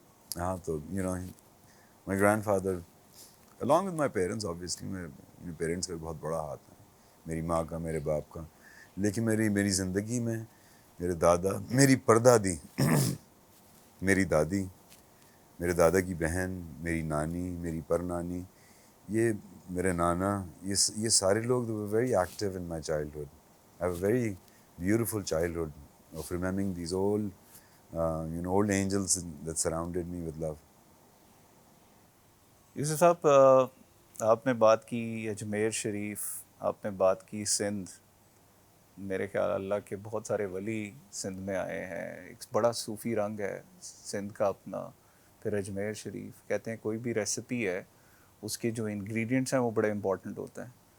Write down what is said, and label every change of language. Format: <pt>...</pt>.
<ur>ہاں, تو</ur> <en>you know my grandfather along with my parents, obviously</en> <ur>میرے parents کا بھی بہت بڑا ہاتھ ہے, میری ماں کا, میرے باپ کا. لیکن میری زندگی میں میرے دادا, میری پردادی, میری دادی, میرے دادا کی بہن, میری نانی, میری پرنانی, یہ میرے نانا, یہ سارے لوگ</ur> <en>they were very active in my childhood. I have a very beautiful childhood of remembering these old angels that surrounded me with love.</en> <ur>یوسف صاحب, آپ نے بات کی اجمیر شریف, آپ نے بات کی سندھ. میرے خیال اللہ کے بہت سارے ولی سندھ میں آئے ہیں, ایک بڑا صوفی رنگ ہے سندھ کا اپنا. پھر اجمیر شریف, کہتے ہیں کوئی بھی ریسیپی ہے اس کے جو انگریڈینٹس ہیں وہ بڑے امپورٹنٹ ہوتے ہیں.</ur>